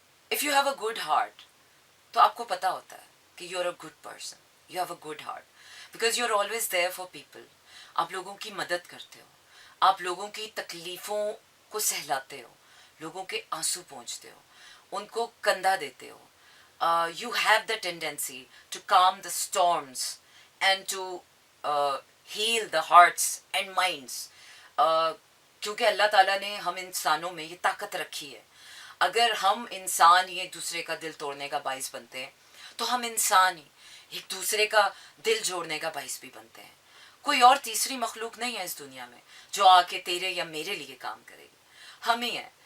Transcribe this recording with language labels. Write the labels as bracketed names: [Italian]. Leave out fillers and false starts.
[English] If you have a good heart, [Urdu] تو آپ کو پتا ہوتا ہے کہ [English] you are a good person, you have a good heart, because you are always there for people. [Urdu] آپ لوگوں کی مدد کرتے ہو, آپ لوگوں کی تکلیفوں کو سہلاتے ہو, لوگوں کے آنسو پہنچتے ہو, ان کو کندھا دیتے ہو. [English] You have the tendency to calm the storms and to heal the hearts and minds. [Urdu] کیونکہ اللہ تعالیٰ نے ہم انسانوں میں یہ طاقت رکھی ہے. اگر ہم انسان ہی ایک دوسرے کا دل توڑنے کا باعث بنتے ہیں تو ہم انسان ہی ایک دوسرے کا دل جوڑنے کا باعث بھی بنتے ہیں. کوئی اور تیسری مخلوق نہیں ہے اس دنیا میں جو آ کے تیرے یا میرے لیے کام کرے گی. ہم ہی ہیں.